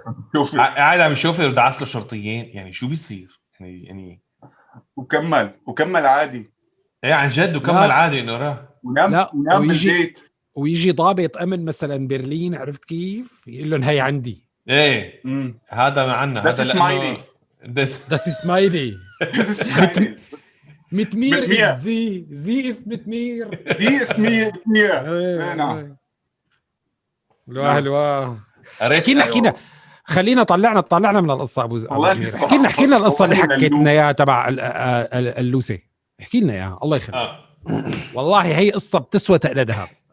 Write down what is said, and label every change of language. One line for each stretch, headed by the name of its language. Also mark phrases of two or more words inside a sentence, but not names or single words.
Arabic: قاعد عم يشوفر ودعس له شرطيين، يعني شو بيصير يعني وكمل عادي. ايه عن جد وكمل عادي انه راه ونام بالبيت. ويجي ضابط امن مثلا برلين، عرفت كيف، يقول لهم هي عندي. ايه هذا معنا، هذا لانه
German: Das ist meine. Mit mir ist sie. Sie ist mit mir. Die ist mir.
Arabic: نعم. الواه حكينا خلينا طلعنا من القصه ابو امير. احكي لنا القصه اللي حكيت لنا اياها تبع اللوسه. احكي لنا اياها الله يخليك. والله هي قصه بتسوى تقلدها.